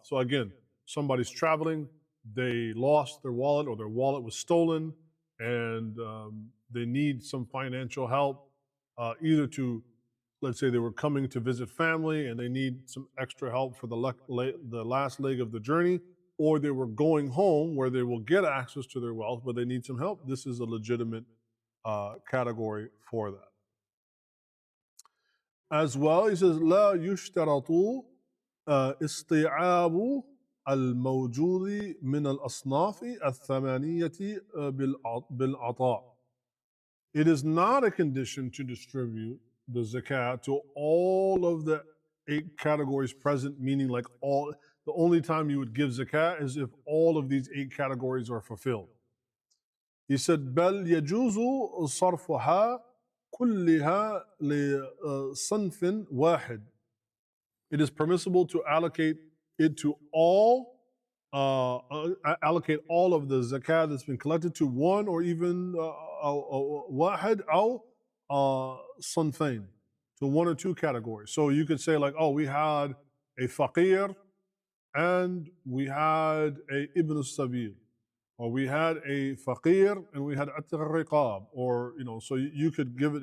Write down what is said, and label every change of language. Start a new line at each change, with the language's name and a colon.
English: So again, somebody's traveling, they lost their wallet or their wallet was stolen, and they need some financial help, either to, let's say they were coming to visit family and they need some extra help for the last leg of the journey, or they were going home where they will get access to their wealth, but they need some help. This is a legitimate category for that. As well, he says,
Arabic: لا يشترط استيعاب الموجود من الأصناف الثمانية بالعطاء.
English: It is not a condition to distribute the zakat to all of the 8 categories present, meaning like all, the only time you would give zakat is if all of these 8 categories are fulfilled. He said,
Arabic: بل يجوز صرفها كلها لصنف واحد.
English: It is permissible to allocate it to all, allocate all of the zakat that's been collected to one or even
Arabic: واحد أو صنفين,
English: to 1 or 2 categories. So you could say like, oh, we had a faqir and we had a
Arabic: ibn al-sabil,
English: or we had a faqir and we had
Arabic: at-riqab,
English: or so you could give it.